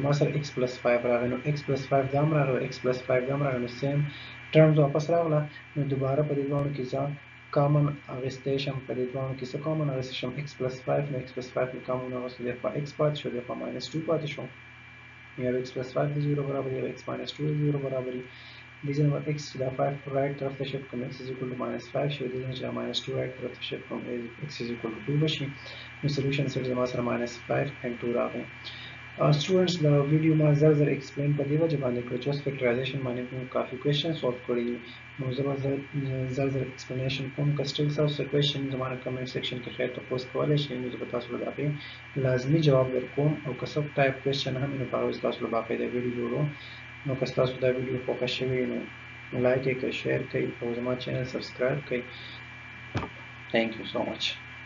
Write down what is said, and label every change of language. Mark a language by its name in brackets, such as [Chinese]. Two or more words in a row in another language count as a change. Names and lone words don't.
[Pashto] زما سره [English] x plus 5 [Pashto] راغی نو [English] x plus 5 [Pashto] دا هم راغی [English] x plus 5 [Pashto] دا هم راغی نو [English] same terms [Pashto] واپس راغله نو دوباره په دې دواړو کې زه کامن اخیستی شم په دې دواړو کې څه کامن اخیستی شم [English] x plus 5 [Pashto] نو [English] x plus 5 [Pashto] مې کامن اخیستو دی په x پاتې شو دی په minus 2 پاتې شو یا [English] x plus 5 [Pashto] د 0 برابر یا [English] x minus 2 [Pashto] د 0 برابر دي ځینې به x چې دا 5 رایټ طرف ته شفټ کړم [English] x is equal to minus 5 [Pashto] شي دي ځینې چې دا minus 2 رایټ طرف ته شفټ کړم [English] x is equal to 2 [Pashto] بشي نو سولوشن سره زما سره [English] minus 5 and 2 [Pashto] راغی. سټوډنټس دا ویډیو ما زر ایکسپلین په دې وجه باندې کړ چې اوس فیکټرایزیشن باندې موږ کافي [English] question solve [Pashto] کړي دي نو زه به زر ایکسپلینیشن کوم که سټیل تاسو څه کوېسچن زما د [English] comment section [Pashto] کې خیر تپوس کولی شئ نو زه به تاسو له د هغې لازمي جواب درکوم او که څه [English] type question [Pashto] هم وي نو په هغه ستاسو له باقاعده ویډیو جوړوم نو که ستاسو دا ویډیو خوښه شوې نو لایک یې کړئ شیر کړئ او زما چینل سبسکرایب کړئ. [English] Thank you so much.